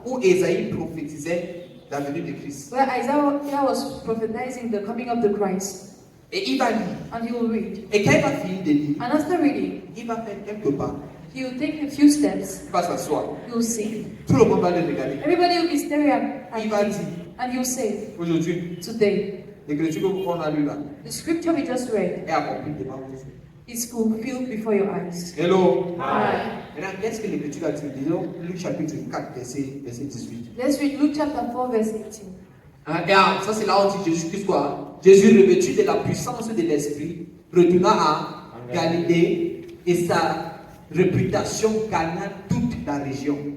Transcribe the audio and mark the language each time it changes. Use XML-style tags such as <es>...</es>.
<fr>où Isaïe prophétisait la venue de Christ.</fr> <en>where Isaiah was prophesying the coming of the Christ.</en> <fr>Et il va lire.</fr> <en>And he will read.</en> <fr>Et quand il va finir de lire,</fr> <en>And after reading,</en> <fr>il va faire quelques pas.</fr> <en>he will take a few steps.</en> <fr>Il va s'asseoir.</fr> <en>He will sing.</en> <fr>Tout le monde va le regarder.</fr> <en>Everybody will be staring at</en> <fr>Il va</fr> <en>him.</en> <fr>dire,</fr> <en>And he will say,</en> <fr>aujourd'hui,</fr> <en>today,</en> <fr>l'écriture qu'on a lue là</fr> <en>the scripture we just read</en> <fr>est accomplie devant vous.</fr> <en>is fulfilled before your eyes. Hello. Alright.</en> <fr>Maintenant, qu'est-ce que l'écriture a dit? Disons, Luc chapitre 4, verset 18.</fr> <en>Let's read Luke chapter 4, verse 18.</en> <fr>Regarde, ça c'est là où on dit Jésus-Christ quoi? Jésus revêtu de la puissance de l'Esprit, retourna à Galilée et sa réputation gagna toute la région.</fr>